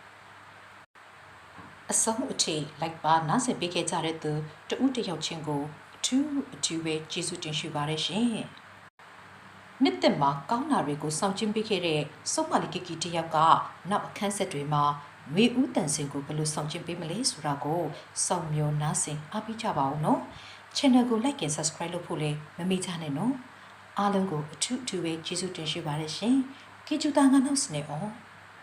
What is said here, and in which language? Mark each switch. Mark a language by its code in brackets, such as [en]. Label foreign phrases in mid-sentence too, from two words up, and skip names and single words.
[my] အဆုံးအထိလိုက်ပါနားဆင်ပေးခဲ့ကြတဲ့သူတဦးတယောက်ချင်းကိုအထူးပဲကျေးဇူးတင်ရှိပါတယ်ရှင်နှစ်သက်မှာကောင်းတာတွေကိုစောင့်ကြည့်ပေးခဲ့တဲ့စုံမလီကီကီတယောက်ကနောက်အခန်းဆက်တွေမှာငွေဦးတန်စင်ကိုဘယ်လိုစောင့်ကြည့်ပေးမလဲဆိုတာကိုစောင့်မျှော်နားဆင်အားပေးကြပါဦးနော် channel ကို [en] like and subscribe [my] လုပ်ဖို့လည်းမမေ့ကြနဲ့နော်အားလုံးကိုအထူးပဲကျေးဇူးတင်ရှိပါတယ်ရှင်ခေကျူတာငါနောက်စနေအောင်